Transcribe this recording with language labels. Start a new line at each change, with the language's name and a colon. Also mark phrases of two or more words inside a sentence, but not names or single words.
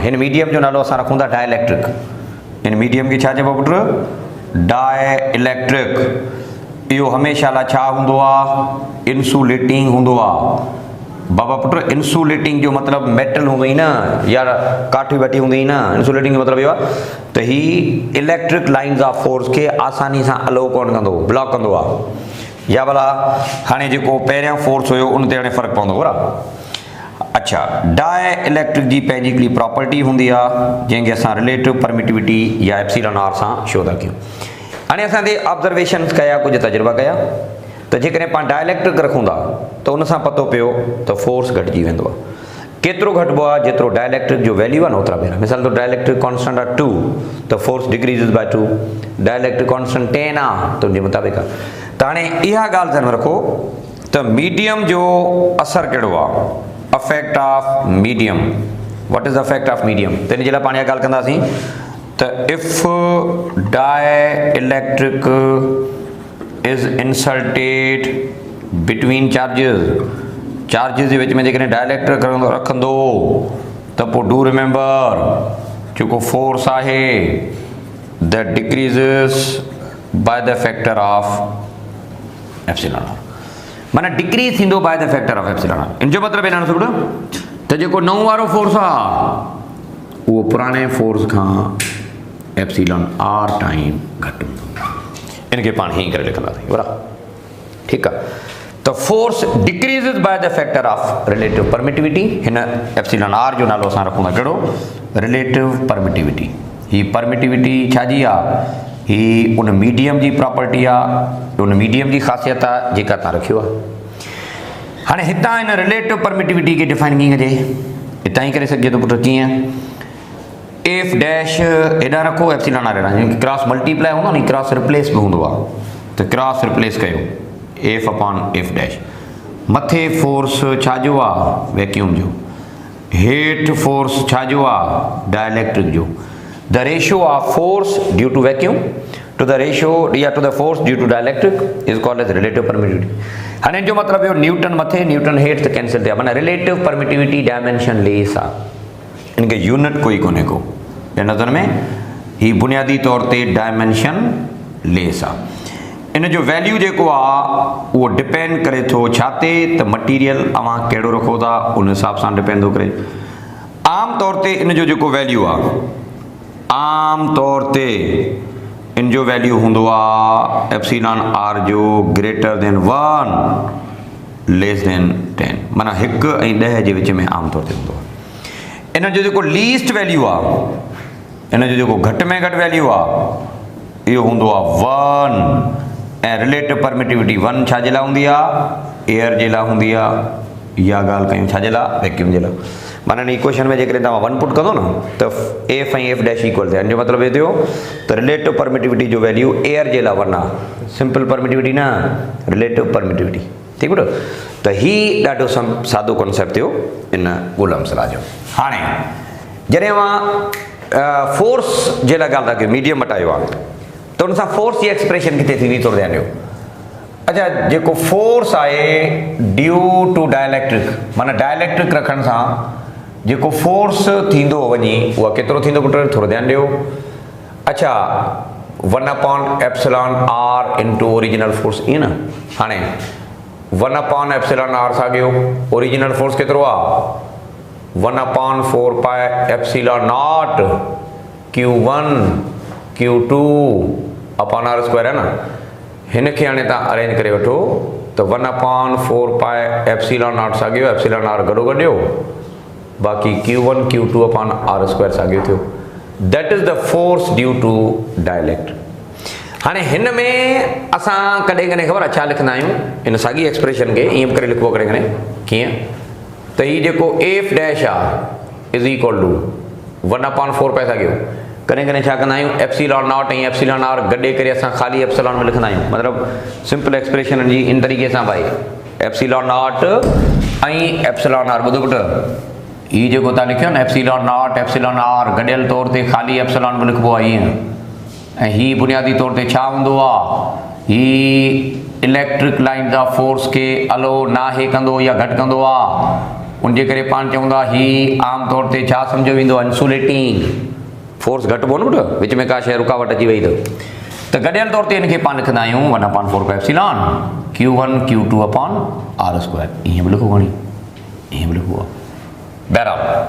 Sindhi: हिन मीडियम जो नालो असां रखूं था डाइलेक्ट्रिक। हिन मीडियम खे छा चइबो पुट? डाइलेक्ट्रिक। इहो हमेशह लाइ छा हूंदो आहे? इंसुलेटिंग हूंदो आहे। बाबा पुट इंसुलेटिंग जो मतिलबु मेटल हूंदई न या काठी वठी हूंदी न। इंसुलेटिंग जो मतिलबु इहो आहे त ही
English: electric lines of force
Sindhi: खे आसानी सां अलो कोन कंदो, ब्लॉक कंदो आहे। या भला हाणे जेको पहिरियां फोर्स हुयो उन ते हाणे फ़र्क़ु पवंदो बराबरि। अच्छा डाई इलेक्ट्रिक जी पंहिंजी हिकिड़ी प्रॉपर्टी हूंदी आहे जंहिंखे असां
English: relative permittivity
Sindhi: या
English: epsilon r
Sindhi: सां शो था कयूं। हाणे असां ते ऑब्ज़र्वेशन्स कया, कुझु तजुर्बा कया त जेकॾहिं पाण डाइलेक्ट्रिक रखूं था त उन सां पतो पियो त फोर्स घटिजी वेंदो आहे। केतिरो घटिबो आहे? जेतिरो डाइलेक्ट्रिक जो वैल्यू आहे न ओतिरा भेरा। मिसाल तौरु
English: dielectric constant
Sindhi: आहे 2 त
English: force decreases by 2. dielectric constant
Sindhi: 10 आहे त उनजे मुताबिक़ आहे। त हाणे इहा ॻाल्हि ध्यानु रखो त मीडियम जो असरु कहिड़ो आहे?
English: affect of medium. what is affect of medium?
Sindhi: त इन जे लाइ पाण इहा ॻाल्हि कंदासीं त
English: if die electric is insulted between charges
Sindhi: जे विच में जेकॾहिं डाइलेक्ट्रिक रखंदो त पोइ
English: do remember
Sindhi: जेको फोर्स आहे
English: that decreases by the factor of epsilon r.
Sindhi: माना डिक्रीज थींदो
English: by the factor of epsilon r.
Sindhi: इन जो मतिलबु एॾा न त जेको नओं वारो फोर्स आहे उहो पुराणे फोर्स खां
English: epsilon r time
Sindhi: घटि हूंदो। इनखे पाण हीअं करे लिखंदासीं बराबरि। ठीकु आहे।
English: त force decreases by the factor of relative permittivity.
Sindhi: हिन
English: epsilon r
Sindhi: जो नालो असां रखूं था कहिड़ो?
English: relative permittivity.
Sindhi: ही परमिटिविटी छाजी आहे? ही उन मीडियम जी प्रॉपर्टी आहे, उन मीडियम जी ख़ासियत आहे जेका तव्हां रखियो आहे। हाणे हितां हिन
English: relative permittivity
Sindhi: खे डिफाइन कीअं कजे? हितां ई करे सघिजे थो पुट। कीअं?
English: F dash
Sindhi: हेॾां रखो
English: epsilon r
Sindhi: हेॾां।
English: cross multiply
Sindhi: हूंदो नी,
English: cross replace
Sindhi: बि हूंदो आहे त
English: cross replace
Sindhi: कयो
English: F upon F dash.
Sindhi: मथे फोर्स छाजो आहे? वैक्यूम जो। हेठि फोर्स छाजो आहे? डाइलेक्ट्रिक जो।
English: The ratio of force due to vacuum to the ratio या to the force due to dielectric is called as relative permittivity.
Sindhi: हाणे जो मतिलबु इहो न्यूटन मथे न्यूटन हेठि त कैंसिल थिया। माना
English: relative permittivity dimension less
Sindhi: आहे। इनखे यूनिट कोई कोन्हे को हिन नज़र में। ही बुनियादी तौर ते
English: dimension less
Sindhi: आहे। इन जो वैल्यू जेको आहे उहो डिपेंड करे थो छा ते? त मटीरियल अवां कहिड़ो रखो था उन हिसाब सां डिपेंड थो करे। आम तौर ते इन जो जेको वैल्यू आहे, आम तौर ते इन जो वैल्यू हूंदो आहे
English: epsilon r
Sindhi: जो
English: greater than 1 less than 10.
Sindhi: माना 1 ऐं 10 जे विच में आम तौर ते हूंदो आहे। इन जो जेको
English: least value
Sindhi: आहे, इन जो जेको घटि में घटि वैल्यू आहे इहो हूंदो आहे 1। ऐं
English: relative permittivity
Sindhi: 1 छाजे लाइ हूंदी आहे? एयर जे लाइ हूंदी आहे। इहा ॻाल्हि कयूं छाजे लाइ? वैक्यूम जे लाइ। माना इन इक्वेशन में जेकॾहिं तव्हां 1 पुट कंदो न त एफ ऐं
English: F dash
Sindhi: इक्वल थिया। इन जो मतिलबु इहो थियो त
English: relative permittivity
Sindhi: जो वैल्यू एयर जे लाइ 1 आहे।
English: simple permittivity
Sindhi: न,
English: relative permittivity.
Sindhi: ठीकु पुट? त ही ॾाढो सादो कॉन्सेप्ट थियो इन कूलम सला जो। हाणे जॾहिं मां फोर्स जे लाइ ॻाल्हि था कयूं, मीडियम मटायो आहे त उन सां फोर्स जी एक्सप्रेशन किथे थींदी थोरो ध्यानु ॾियो। अच्छा जेको फोर्स आहे
English: due to dielectric,
Sindhi: माना डाइलेक्ट्रिक रखण सां जेको फोर्स थींदो वञी उहा केतिरो थींदो पुट? थोरो ध्यानु ॾियो।
English: अच्छा 1 upon epsilon r into original force,
Sindhi: ईअं न। हाणे
English: 1 upon epsilon r
Sindhi: साॻियो
English: original force
Sindhi: केतिरो आहे?
English: 1 upon 4 pi epsilon naught Q1 Q2 upon r square
Hindi: है ना।
Sindhi: हिन खे हाणे तव्हां अरेंज करे वठो त
English: 1 upon 4 pi epsilon naught
Sindhi: साॻियो,
English: epsilon r
Sindhi: गॾो गॾियो, बाक़ी
English: Q1 Q2 upon r square
Sindhi: साॻियो थियो।
English: That is the force due to dielectric.
Sindhi: हाणे हिन में असां कॾहिं कॾहिं ख़बर आहे छा लिखंदा आहियूं? इन साॻी एक्सप्रेशन खे ईअं करे लिखिबो कॾहिं कॾहिं कीअं त हीउ जेको
English: F dash
Sindhi: आहे
English: is equal to 1 upon 4 pi
Sindhi: साॻियो कॾहिं कॾहिं छा कंदा आहियूं
English: epsilon naught
Sindhi: ऐं
English: epsilon r
Sindhi: गॾे करे असां ख़ाली एप्सिलॉन में लिखंदा आहियूं मतिलबु सिंपल एक्सप्रेशन जी इन तरीक़े सां भाई
English: epsilon naught
Sindhi: ऐं
English: epsilon r
Sindhi: ॿुधो पुटु हीउ जेको तव्हां लिखियो न एप्सिलॉन
English: naught epsilon r
Sindhi: गॾियल तौर ते ख़ाली एप्सिलॉन में लिखिबो आहे ईअं ऐं हीउ बुनियादी तौर ते छा हूंदो आहे हीउ
English: electric line
Sindhi: जा फोर्स खे अलो नाहे कंदो या घटि कंदो आहे उनजे करे पाण चवंदा हीउ आम तौर ते छा सम्झो वेंदो आहे इंसुलेटिंग फोर्स घटिबो न पुटु विच में का शइ रुकावट अची वई त गॾियल तौर ते हिनखे पाण लिखंदा आहियूं
English: 1/4 epsilon Q1 Q2 upon R square
Sindhi: ईअं बि लिखो खणी ईअं बि लिखो आहे बहरहाल